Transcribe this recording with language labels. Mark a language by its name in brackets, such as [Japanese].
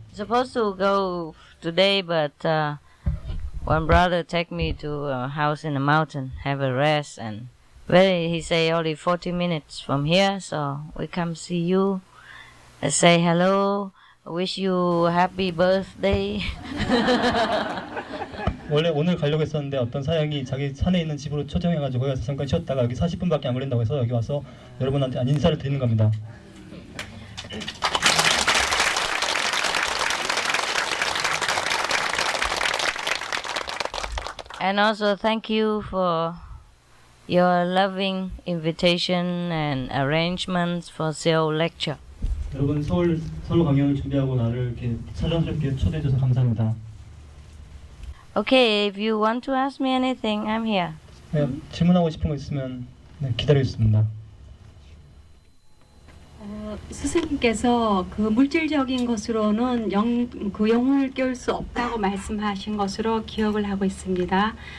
[English] Supposed to go today, but one brother take me to a house in the mountain, have a rest, and he say only 40 minutes from here, so we come see you, say hello, wish you happy birthday. [Korean] 원래 오늘 가려고 했었는데 어떤 사장이 자기 산에 있는 집으로 초청해가지고 여기서 잠깐 쉬었다가 여기 40분밖에 안 걸린다고 해서 여기 와서 여러분한테 인사를 드리는 겁니다. [English] And also thank you for your loving invitation and arrangements for Seoul lecture. [Korean] 여러분 서울 강연을 준비하고 나를 이렇게 사랑스럽게 초대해줘서 감사합니다. [English] Okay, if you want to ask me anything, I'm here. [Korean] 네, 질문하고 싶은 거 있으면 기다리겠습니다. 스승님께서 그 물질적인 것으로는 영혼을 깨울 수 없다고 말씀하신 것으로 기억을 하고 있습니다.